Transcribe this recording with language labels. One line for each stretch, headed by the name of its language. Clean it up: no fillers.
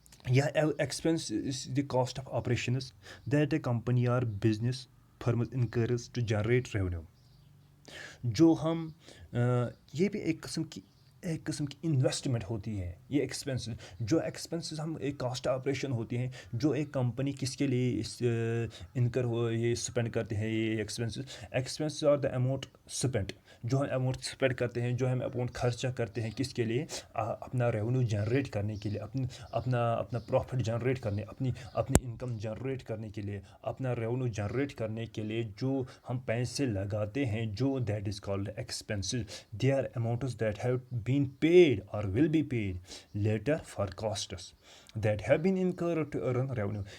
English: یا expense is the cost of operations that a company or business firm incurs to generate revenue.
Urdu: جو ہم یہ بھی ایک قسم کی انویسٹمنٹ ہوتی ہے. یہ ایکسپینسز ہم ایک کاسٹ آپریشن ہوتی ہیں جو ایک کمپنی کس کے لیے یہ اسپینڈ کرتے ہیں. یہ
English: expenses are the amount spend,
Urdu: جو ہم اماؤنٹ اسپینڈ کرتے ہیں، جو ہم اماؤنٹ خرچہ کرتے ہیں، کس کے لیے؟ اپنا ریونیو جنریٹ کرنے کے لیے، اپنا پروفٹ جنریٹ کرنے، اپنی انکم جنریٹ کرنے کے لیے، اپنا ریونیو جنریٹ کرنے کے لیے جو ہم پیسے لگاتے ہیں، جو
English: That is called expenses. They are amounts that have been paid or will be paid later for costs that have been incurred to earn revenue.